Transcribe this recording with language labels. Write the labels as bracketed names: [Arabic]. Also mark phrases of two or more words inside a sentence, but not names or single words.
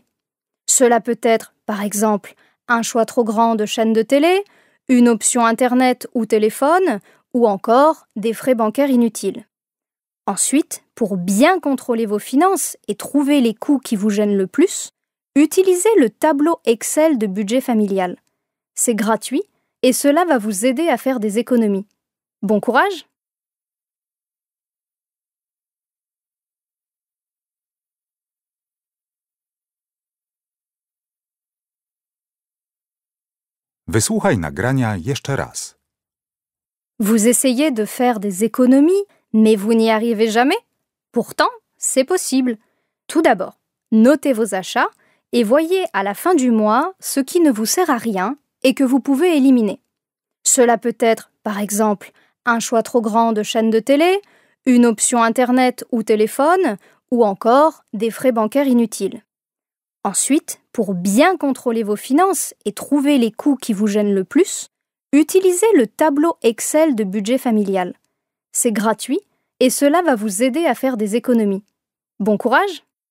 [French] Cela peut être, par exemple, un choix trop grand de chaînes de télé, une option Internet ou téléphone, ou encore des frais bancaires inutiles. Ensuite, pour bien contrôler vos finances et trouver les coûts qui vous gênent le plus, utilisez le tableau Excel de budget familial. C'est gratuit et cela va vous aider à faire des économies. Bon courage! [Polish] Wysłuchaj nagrania jeszcze raz. [French] Vous essayez de faire des économies, mais vous n'y arrivez jamais? Pourtant, c'est possible. Tout d'abord, notez vos achats et voyez à la fin du mois ce qui ne vous sert à rien et que vous pouvez éliminer. Cela peut être, par exemple, un choix trop grand de chaînes de télé, une option Internet ou téléphone, ou encore des frais bancaires inutiles. Ensuite, pour bien contrôler vos finances et trouver les coûts qui vous gênent le plus, utilisez le tableau Excel de budget familial. C'est gratuit et cela va vous aider à faire des économies. Bon courage!